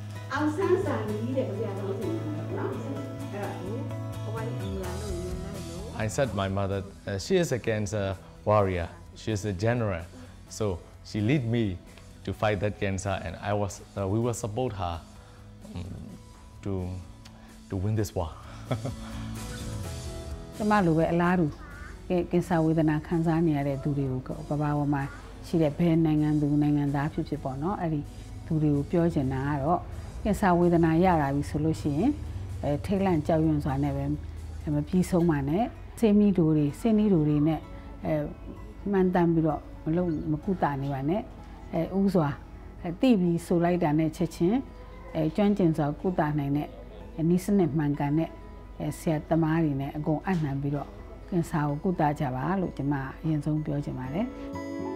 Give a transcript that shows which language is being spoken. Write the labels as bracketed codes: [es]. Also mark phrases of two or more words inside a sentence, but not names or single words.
[my] အောင်ဆန်းစာကြီးတဲ့ဗျာတော့ဆိုနော် [en] I said my mother, she is a cancer warrior. She is a general, so she lead me to fight that cancer, and we will support her to win this war. [my] ကျမလိုပဲအလားတူကင်ဆာဝေဒနာခံစားနေရတဲ့သူတွေကိုကဘာပေါ်မှာရှိတဲ့ဘယ်နိုင်ငံသူနိုင်ငံသား ဖြစ်ဖြစ်ပေါ့နော်အဲ့ဒီသူတွေကိုပြောချင်တာကတော့ကင်ဆာဝေဒနာရတာပြီဆိုလို့ရှိရင်ထိတ်လန့်ကြောက်ရွံ့စွာနဲ့ပဲမပြီးဆုံးပါနဲ့ဆေးမီးတို့တွေစင်းနီးတို့တွေနဲ့မှန်တမ်းပြီးတော့မကုသနေပါနဲ့ဥစွာတိပြီးဆိုလိုက်တာနဲ့ချက်ချင်းကျွမ်းကျင်စွာကုသနိုင်တဲ့နီးစနစ်မှန်ကန်တဲ့ဆရာသမားတွေနဲ့အကုန်အနှံပြီးတော့ကင်ဆာကိုကုသကြပါလို့ကျွန်မအရင်ဆုံးပြောချင်ပါတယ်